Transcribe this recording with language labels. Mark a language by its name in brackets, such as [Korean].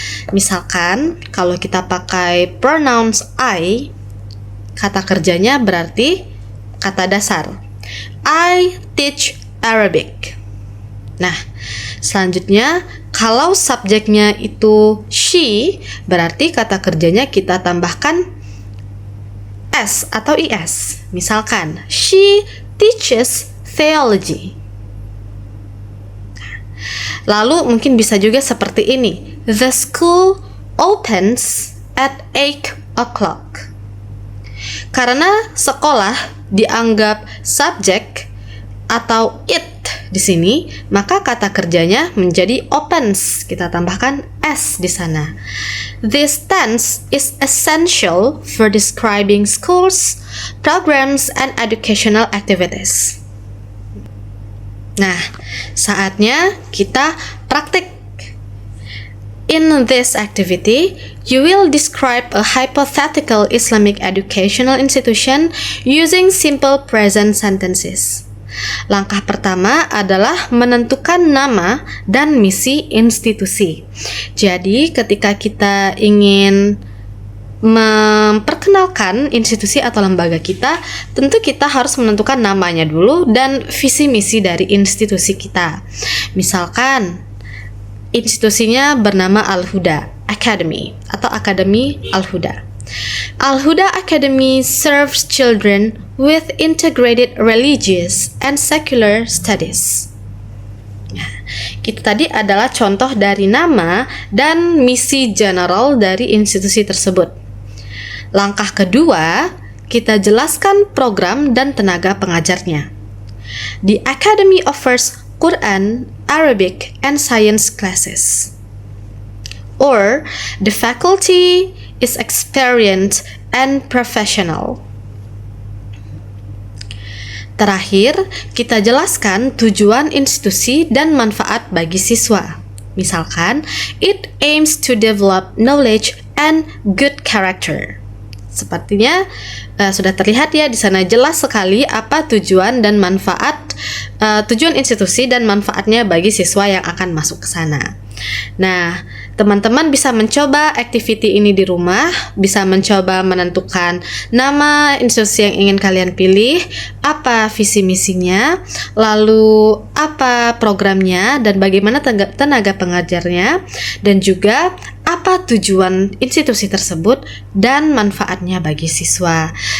[Indonesian] Misalkan kalau kita pakai pronouns I, kata kerjanya berarti kata dasar. [English] I teach Arabic. [Indonesian] Nah, selanjutnya kalau subjeknya itu she, berarti kata kerjanya kita tambahkan s atau is. Misalkan, [English] she teaches theology. [Indonesian] Lalu mungkin bisa juga seperti ini. [English] The school opens at 8 o'clock. [Indonesian] Karena sekolah dianggap subjek atau it di sini, maka kata kerjanya menjadi opens. Kita tambahkan s di sana. [English] This tense is essential for describing schools, programs, and educational activities. [Indonesian] Nah, saatnya kita praktik. [English] In this activity, you will describe a hypothetical Islamic educational institution using simple present sentences. [Indonesian] Langkah pertama adalah menentukan nama dan misi institusi. Jadi, ketika kita ingin memperkenalkan institusi atau lembaga kita, tentu kita harus menentukan namanya dulu dan visi misi dari institusi kita. Misalkan, institusinya bernama Al-Huda Academy atau Akademi Al-Huda. [English] Al-Huda Academy serves children with integrated religious and secular studies. [Indonesian] Itu tadi adalah contoh dari nama dan misi general dari institusi tersebut. Langkah kedua, kita jelaskan program dan tenaga pengajarnya. [English] The Academy offers Quran, Arabic, and science classes. Or, the faculty is experienced and professional. [Indonesian] Terakhir, kita jelaskan tujuan institusi dan manfaat bagi siswa. Misalkan, [English] it aims to develop knowledge and good character. [Indonesian] Sepertinya sudah terlihat ya di sana jelas sekali apa tujuan dan manfaat tujuan institusi dan manfaatnya bagi siswa yang akan masuk ke sana. Nah, teman-teman bisa mencoba activity ini di rumah, bisa mencoba menentukan nama institusi yang ingin kalian pilih, apa visi misinya, lalu apa programnya dan bagaimana tenaga pengajarnya, dan juga apa tujuan institusi tersebut dan manfaatnya bagi siswa.